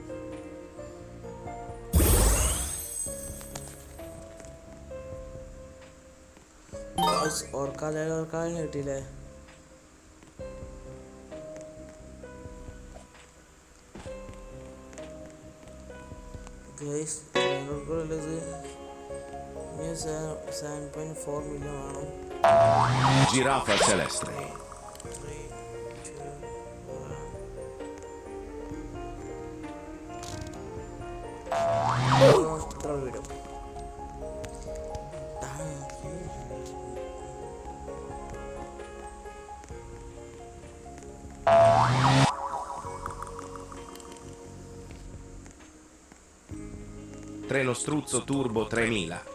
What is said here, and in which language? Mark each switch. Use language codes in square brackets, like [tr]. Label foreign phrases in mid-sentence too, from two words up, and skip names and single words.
[ml] ഓർക്കാതെ കിട്ടിയില്ലേ? ഗൈസ് ഇത് ഇനി 7.4 മില്യൺ വേണം. Giraffa celeste. ഇത്ര വിടും. Tre lo struzzo turbo 3000.